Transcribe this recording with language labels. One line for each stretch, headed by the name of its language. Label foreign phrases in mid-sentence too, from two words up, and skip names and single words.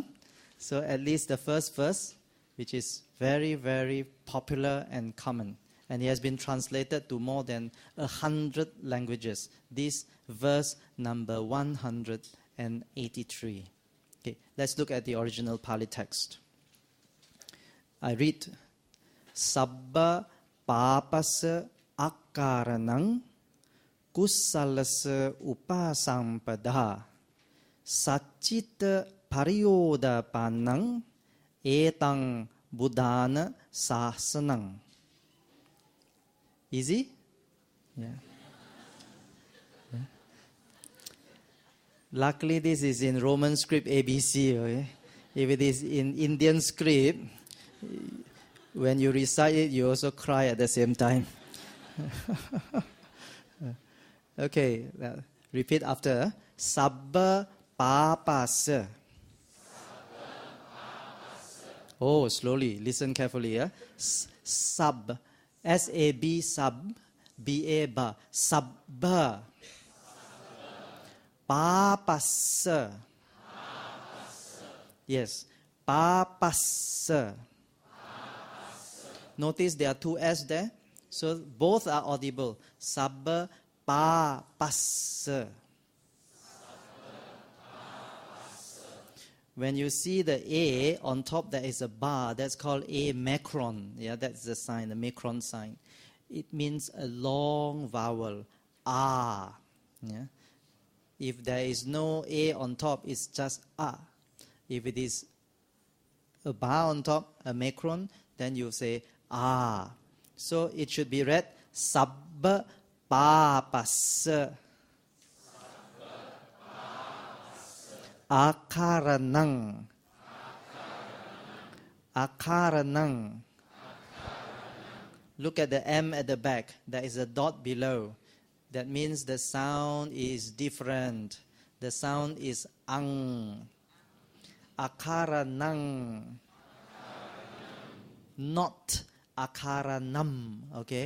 English: So at least the first verse, which is very, very popular and common, and it has been translated to more than 100 languages. This verse number 183. Okay, let's look at the original Pali text. I read,
Pali: Sabba papasa akkaranang kussalasa upasampada saccita pariyoda panang etang buddhana sasanang.
English: Easy? Yeah. Luckily, this is in Roman script ABC. Okay? If it is in Indian script, when you recite it, you also cry at the same time. Okay, repeat after.
Pali: Sabba papasa.
English: Oh, slowly. Listen carefully. Sab. S-A-B, sab. B-A-ba.
Pali: Sabba. Papasa.
English: Yes. Papasa. Notice there are two S there. So both are audible.
Pali: Sabba papasa.
English: When you see the A on top, there is a bar. That's called A macron. Yeah, that's the sign, the macron sign. It means a long vowel. Ah. Yeah. If there is no A on top, it's just ah. If it is a bar on top, a macron, then you say ah. So it should be read
Pali: sabba papasa. Akaranang. Akaranang.
English: Look at the M at the back. There is a dot below. That means the sound is different. The sound is ang. Akaranang. Not akaranam, okay?